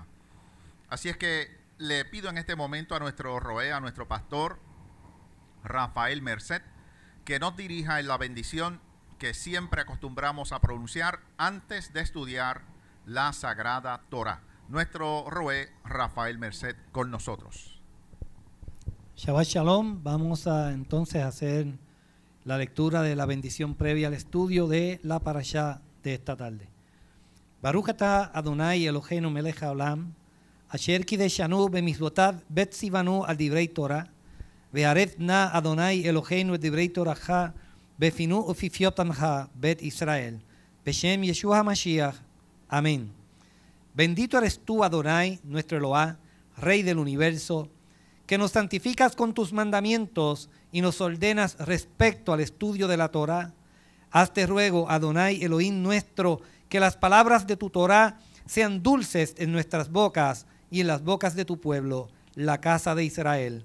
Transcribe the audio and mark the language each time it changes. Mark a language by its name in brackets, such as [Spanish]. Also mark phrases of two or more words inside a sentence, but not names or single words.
[Spanish] Así es que le pido en este momento a nuestro roé, a nuestro pastor Rafael Merced, que nos dirija en la bendición que siempre acostumbramos a pronunciar antes de estudiar la Sagrada Torá. Nuestro roé Rafael Merced con nosotros. [Hebrew] שבת שלום. [Spanish] Vamos a entonces hacer la lectura de la bendición previa al estudio de la parashá de esta tarde. [Hebrew] ברוך אתה אדוני אלוהינו מלך העולם, אשר קדשנו במצוותיו וציוונו על דברי תורה, והערב נא אדוני אלוהינו את דברי תורתך בפינו ובפי עמך בית ישראל, בשם ישוע המשיח. [Spanish] Amén. Bendito eres tú, Adonai, nuestro Eloá, Rey del universo, que nos santificas con tus mandamientos y nos ordenas respecto al estudio de la Torá. Hazte ruego, Adonai, Elohim nuestro, que las palabras de tu Torá sean dulces en nuestras bocas y en las bocas de tu pueblo, la casa de Israel.